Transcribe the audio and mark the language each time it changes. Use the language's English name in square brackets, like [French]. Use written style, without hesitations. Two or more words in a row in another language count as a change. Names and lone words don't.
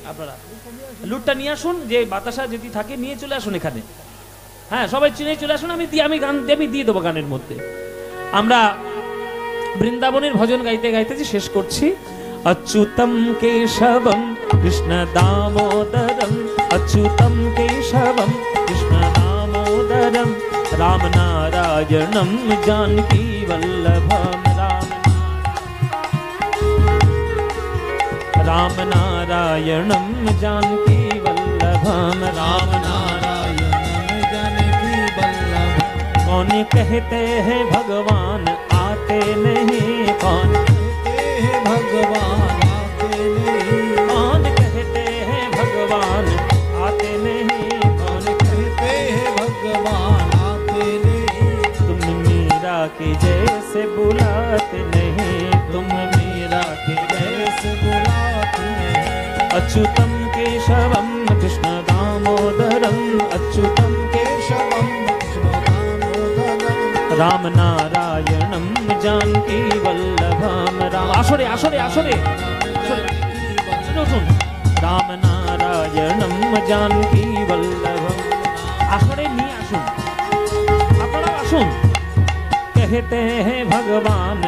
[Bangla] আপনারা লুটটা নিয়ে আসুন, যে বাতাসা যদি থাকে নিয়ে চলে আসুন এখানে। হ্যাঁ, সবাই চিনে চলে আসুন, আমি গান দিয়ে দেবো গানের মধ্যে। আমরা বৃন্দাবনের ভজন গাইতে গাইতে যে শেষ করছি। [Sanskrit] অচ্যুতম কেশবম কৃষ্ণ দামোদরম, अच्युतं केशवं कृष्ण दामोदरं राम नारायणं जानकी वल्लभं राम नारायणं जानकी वल्लभं राम नारायणं जानकी वल्लभं। [Hindi] कौन कहते हैं भगवान आते नहीं, कौन कहते हैं भगवान आते नहीं, कौन कहते हैं भगवान आते नहीं, कौन कहते हैं भगवान आते नहीं। तुम मीरा के जैसे बुलाते नहीं, तुम मीरा के जैसे बुलाते नहीं। [Sanskrit] अच्युतं केशवं कृष्ण दामोदरं, अच्युतं केशवं कृष्ण दामोदरं राम नारायणं जानकी वल्लभं राम। [Bangla] আসরে আসরে আসরে শুনুন, [Sanskrit] রাম নারায়ণম জানকী বল্লভম। [Bangla] আসরে নিয়ে আসুন, আপনারা আসুন। [Hindi] कहते हैं भगवान